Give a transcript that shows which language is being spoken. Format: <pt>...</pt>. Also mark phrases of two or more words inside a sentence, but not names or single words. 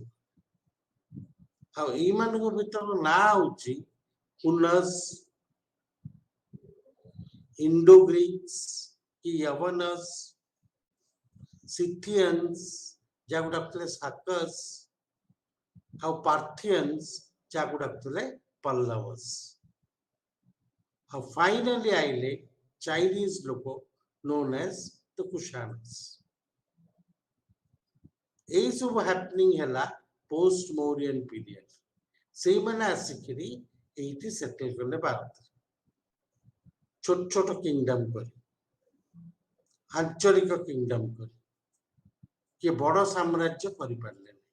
<or>ଆଉ ଏଇମାନଙ୍କ ଭିତର ନାଁ ହଉଛି ହୁନସ୍, ଇଣ୍ଡୋଗ୍ରୀକ୍ସ କି ୟବନସ୍, ସିଥିୟନ୍ସ ଯାହାକୁ ଡାକୁଥିଲେ ସାକସ୍, ଆଉ ପାର୍ଥିୟନ୍ସ ଯାହାକୁ ଡାକୁଥିଲେ ପଲ୍ଲବସ୍। ଆଉ ଫାଇନାଲି ଆଇଲେ ଚାଇନିଜ ଲୋକ</or> <en>known as the</en> <or>କୁଷାଣସ୍। ଏଇ ସବୁ ହ୍ୟାପନିଂ ହେଲା</or> <en>post Mauryan period.</en> <or>ସେଇମାନେ ଆସିକିରି ଏଇଠି ସେଟେଲ କଲେ ଭାରତରେ, ଛୋଟ ଛୋଟ କିଙ୍ଗଡମ କରି, ଆଞ୍ଚଳିକ କିଙ୍ଗଡମ କରି, କିଏ ବଡ ସାମ୍ରାଜ୍ୟ କରିପାରିଲେନି।</or>